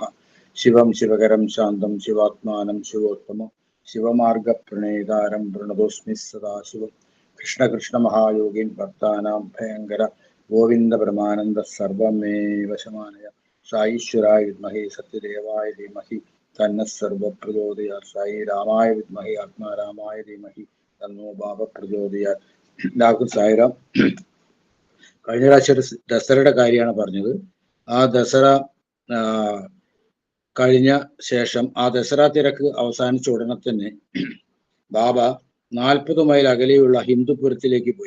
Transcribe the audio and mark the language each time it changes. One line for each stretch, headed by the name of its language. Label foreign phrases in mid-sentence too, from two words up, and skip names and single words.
Sanskrit: शिवं शिवकरं शान्तं शिवात्मानं शिवोत्तमं शिवमार्गप्रणेतारं प्रणतोऽस्मि सदाशिवं कृष्ण कृष्ण महायोगीन् भक्तानां भयङ्कर गोविंद परमानंद सर्वमेव शमानय साईश्वराय विद्महे सत्यदेवाय धीमहि तन्नः सर्वः प्रचोदयात् साई रामाय विद्महे आत्मारामाय धीमहि तन्नो बाब प्रचोदयात्.
Malayalam: എല്ലാവർക്കും സായിറാം. കഴിഞ്ഞ പ്രാവശ്യം ഒരു ദസറയുടെ കാര്യമാണ് പറഞ്ഞത്. ആ ദസറ കഴിഞ്ഞ ശേഷം ആ ദസറ തിരക്ക് അവസാനിച്ച ഉടനെ തന്നെ ബാബ 40 മൈൽ അകലെയുള്ള ഹിന്ദുപുരത്തിലേക്ക് പോയി.